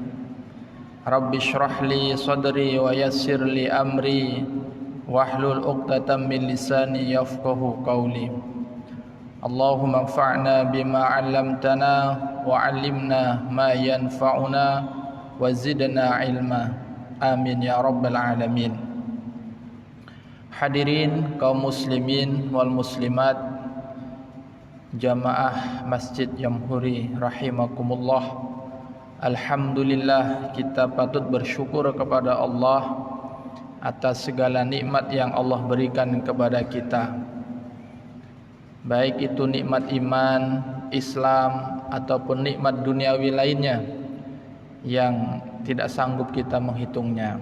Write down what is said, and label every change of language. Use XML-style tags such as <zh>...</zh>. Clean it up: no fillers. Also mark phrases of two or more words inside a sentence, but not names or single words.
<ar>رب اشرح لي صدري ويسر لي أمري واحلل عقدة من لساني يفقهوا قولي. اللهم انفعنا بما علمتنا وعلمنا ما ينفعنا وزدنا علما. آمين يا رب العالمين.</ar> <id>Hadirin kaum</id> <ar>المسلمين والمسلمات,</ar> <id>jamaah Masjid Jamhuri rahimakumullah. Alhamdulillah, kita patut bersyukur kepada Allah atas segala nikmat yang Allah berikan kepada kita, baik itu nikmat iman, Islam, ataupun nikmat duniawi lainnya yang tidak sanggup kita menghitungnya.</id>